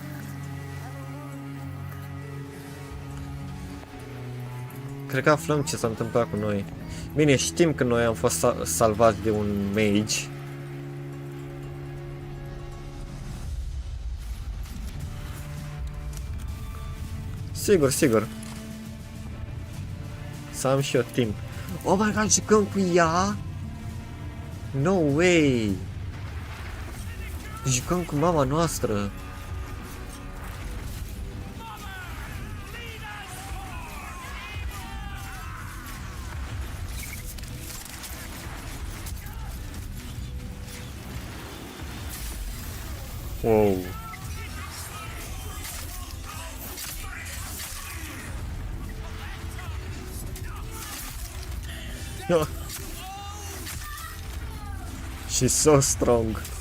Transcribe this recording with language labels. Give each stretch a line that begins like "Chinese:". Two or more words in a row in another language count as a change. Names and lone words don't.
Romanian: Cred că aflăm ce s-a întâmplat cu noi. Bine, știm că noi am fost salvați de un mage. Sigur. Să am și eu timp.
English: Oh my god,
Romanian: jucăm cu ea?
English: No way!
Romanian: Jucăm cu mama noastră.
English: Wow. She's so strong.